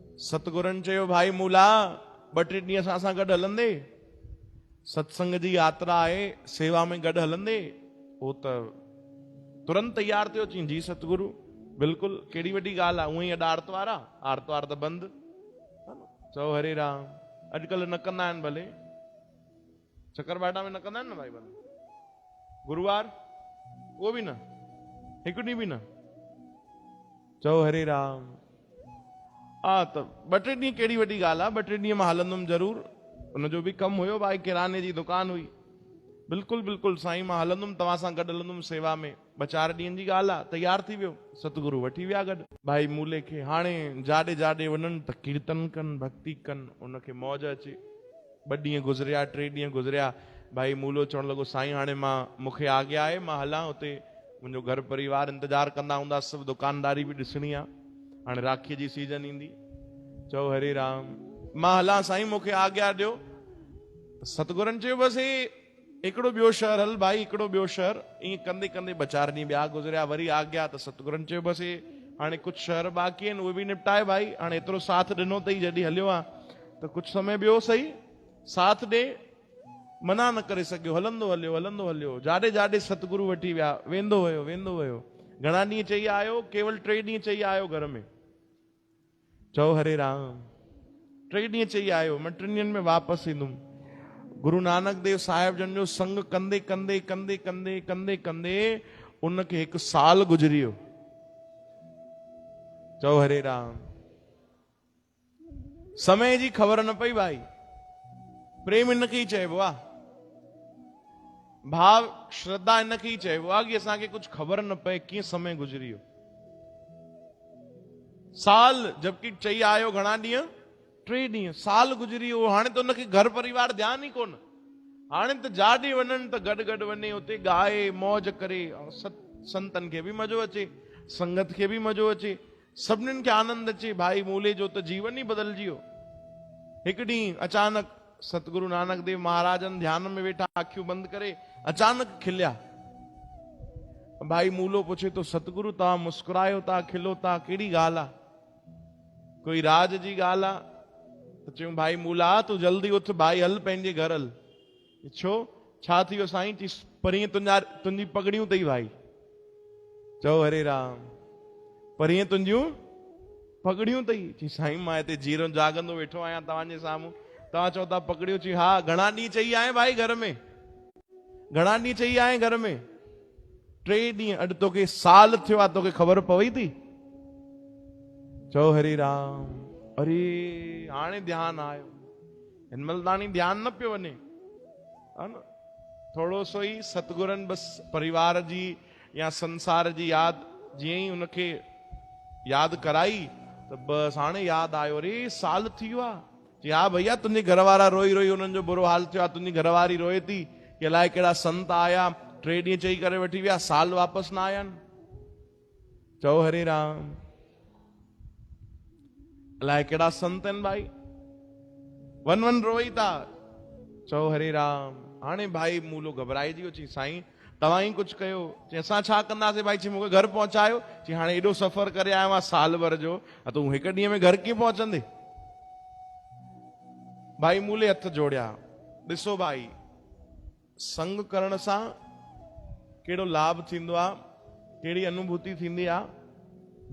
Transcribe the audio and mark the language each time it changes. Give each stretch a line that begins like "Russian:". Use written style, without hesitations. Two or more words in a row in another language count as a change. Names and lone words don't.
Sindhi: सतगुरनि चयो भाई मूला 2-3 ॾींहं असां गॾु हलंदे, सत्संग जी यात्रा आहे, सेवा में गॾु हलंदे। हो त तुरंत तैयार थियो, चई जी सतगुरु बिल्कुलु, कहिड़ी वॾी ॻाल्हि आहे, उअं ई अॼु आर्तवार आहे, आर्तवार त बंदि। चओ हरे राम। अॼुकल्ह न कंदा आहिनि भले, चकरबाटा में न कंदा आहिनि न भाई बंदि, गुरुवार उहो बि न, हिकु ॾींहुं बि न। चओ हरे राम। हा त 2-3 ॾींहं कहिड़ी वॾी ॻाल्हि आहे, 2-3 ॾींहं मां हलंदुमि ज़रूर। उनजो बि कमु हुयो भाई, किराने जी दुकान हुई। बिल्कुलु बिल्कुलु साईं मां हलंदुमि, तव्हां सां गॾु हलंदुमि सेवा में। 2-4 ॾींहंनि जी ॻाल्हि आहे, तैयार थी वियो, सतगुरु वठी विया गॾु भाई मूले खे। हाणे जाॾे जाॾे वञनि त कीर्तन कनि, भक्ति कनि, उनखे मौज अचे। 2 ॾींहं गुज़रिया, 3 ॾींहं गुज़रिया, भाई मूलो चवणु लॻो साईं हाणे मूंखे आज्ञा आहे, मां हलां हुते, मुंहिंजो घर परिवार इंतज़ारु कंदा हूंदा, सभु दुकानदारी बि ॾिसणी आहे, हाणे राखीअ जी सीज़न ईंदी। चओ हरे राम। मां हलां साईं, मूंखे आज्ञा ॾियो। सतगुरनि चयो बसि हिकिड़ो ॿियो शहर हल भाई, हिकिड़ो ॿियो शहर। ईअं कंदे कंदे 2-4 ॾींहं ॿिया गुज़रिया, वरी आज्ञा। त सतगुरनि चयो बसि हाणे कुझु शहर बाक़ी आहिनि, उहे बि निपटाए भाई, हाणे एतिरो साथ ॾिनो अथई, जॾहिं हलियो आहे त कुझु समय ॿियो सही साथ ॾे। मना न करे सघियो, हलंदो हलियो, हलंदो हलियो। जाॾे जाॾे सतगुरु वठी विया, वेंदो हुयो, वेंदो हुयो। घणा ॾींहं चई आयो? केवल 3 ॾींहं चई आयो घर में। चओ हरे राम। 3 ॾींहं चई आयो, मां 3 ॾींहंनि में वापसि ईंदुमि। गुरु नानक देव साहिब जन जो संग कंदे कंदे कंदे कंदे कंदे कंदे उनखे 1 साल गुज़री वियो। चओ हरे राम। समय जी ख़बर न पई भाई, प्रेम इनखे ई चइबो आहे, भाव श्रद्धा इनखे ई चइबो आहे कि असांखे कुझु ख़बर न पए कीअं समय गुज़री वियो। साल, जबकि चई आयो घणा ॾींहं? 3 ॾींहं। साल गुज़री वियो। हाणे त उनखे घर परिवार ध्यानु ई कोन। हाणे त जाॾे वञनि त गॾु गॾु वञे, उते ॻाए मौज करे, संतनि खे बि मज़ो अचे, संगत खे बि मज़ो अचे, सभिनीनि खे आनंद अचे। भाई मूले जो त जीवन ई बदिलजी वियो। हिकु ॾींहुं अचानक सतगुरु नानक देव महाराजन ध्यान में वेठा, अखियूं बंदि करे अचानक खिलिया। भाई मूलो पुछे तो, सतगुरु तव्हां मुस्कुरायो था, खिलो था, कहिड़ी ॻाल्हि आहे? कोई राज जी ॻाल्हि आहे? त चयूं भाई मूला तूं जल्दी उथ भाई, हल पंहिंजे घर हल। छो? छा थी वियो साईं? चई परीहं तुंहिंजी पगड़ियूं अथई भाई। चओ हरे राम। परीहं तुंहिंजियूं पगड़ियूं अथई? चई साईं मां हिते जीरो जागंदो वेठो आहियां तव्हांजे साम्हूं, तव्हां चओ था पगड़ियूं। चई हा। घणा ॾींहं चई आए भाई घर में? घणा ॾींहं चई आए घर में? 3 ॾींहं। अॼु तोखे साल थियो आहे, तोखे ख़बर पवई थी? चओ हरे राम। अरे हाणे ध्यानु आयो। हिन महिल ताणी ध्यानु न पियो वञे, हा न? थोरो सो ई सतगुरनि बसि परिवार जी या संसार जी यादि जीअं ई उनखे यादि कराई त बसि हाणे यादि आयो। अरे साल थी वियो आहे। चई हा भैया, तुंहिंजे घर वारा रोई रोई उन्हनि जो बुरो हाल थियो आहे, तुंहिंजी घरवारी रोए थी कि अलाए कहिड़ा संत आया, 3 ॾींहं चई करे वठी विया, साल वापसि न आया आहिनि। चओ हरे राम। अलाए कहिड़ा संत आहिनि भाई, वन वन रोई था। चओ हरे राम। हाणे भाई मूलो घबराइजी वियो। चई साईं तव्हां ई कुझु कयो। चई असां छा कंदासीं भाई? चई मूंखे घर पहुचायो। चई हाणे एॾो सफ़र करे आयो आहियां साल भर जो, तूं 1 ॾींहं में घर कीअं पहुचंदे? भाई मूले हथ जोड़िया। ॾिसो भाई, संग करण सां कहिड़ो लाभ थींदो आहे, कहिड़ी अनुभूति थींदी आहे।